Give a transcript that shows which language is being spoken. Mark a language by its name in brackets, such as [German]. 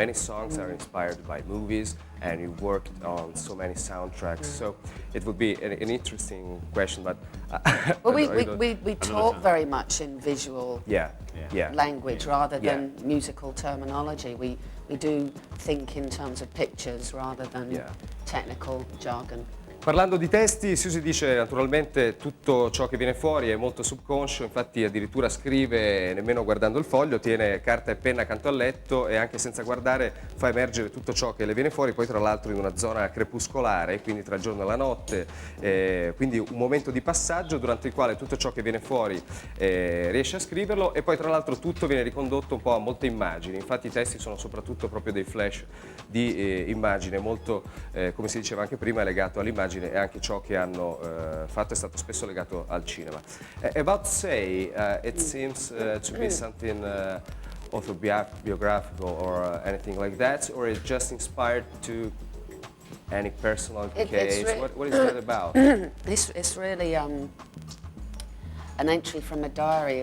[English] Many songs are inspired by movies and you worked on so many soundtracks. So it would be an interesting question, but... Well, we talk very much in visual Yeah. language rather Yeah. than musical terminology. We do think in terms of pictures rather than Yeah. technical jargon. [Italian] Parlando di testi, Siouxsie dice naturalmente tutto ciò che viene fuori è molto subconscio, infatti addirittura scrive nemmeno guardando il foglio, tiene carta e penna accanto al letto e anche senza guardare fa emergere tutto ciò che le viene fuori, poi tra l'altro in una zona crepuscolare, quindi tra il giorno e la notte, quindi un momento di passaggio durante il quale tutto ciò che viene fuori riesce a scriverlo e poi tra l'altro tutto viene ricondotto un po' a molte immagini, infatti i testi sono soprattutto proprio dei flash di immagine, molto come si diceva anche prima legato all'immagine e anche ciò che hanno fatto è stato spesso legato al cinema. [English] About Say, it seems to be something autobiographical or anything like that, or it's just inspired to any personal case? What is that about? It's really an entry from a diary.